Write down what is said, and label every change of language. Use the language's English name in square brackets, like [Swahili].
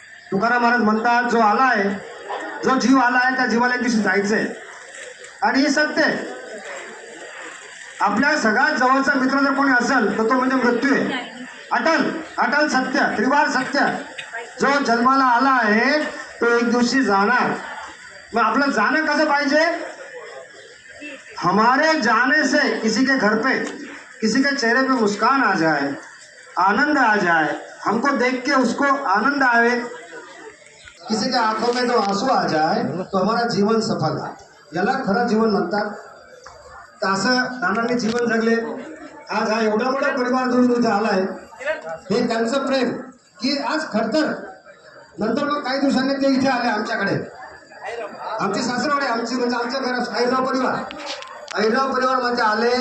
[Marathi] तुकाराम महाराज म्हणतात, जो आला आहे, जो जीव आला आहे त्या जीवाला एक दिवशी जायचं आहे. आणि हे सत्य आहे. आपल्या सगळ्यात जवळचा मित्र जर कोणी असेल तर तो म्हणजे मृत्यू आहे. अटल अटल सत्य, त्रिवार सत्य. जो जन्माला आला आहे तो एक दिवशी जाणार. मग आपलं जाणं कसं पाहिजे, [Hindi] हमारे जाने से किसी के घर पे, किसी के चेहरे पे मुस्कान आ जाए, आनंद आ जाए, हमको देख के उसको आनंद आवे, किसी के आंखों में तो आंसू आ जाए, तो हमारा जीवन सफल आहे. [Marathi] याला खरं जीवन म्हणतात. तर असं नानांनी जीवन जगले. आज हा एवढा मोठा परिवार जोडून इथे आलाय, हे त्यांचं प्रेम की आज खरतर नंतर मग काही दिवसांनी ते इथे आले आमच्याकडे. आमची सासरवाडी, आमची म्हणजे आमच्या घरात ऐराव परिवार मध्ये आले.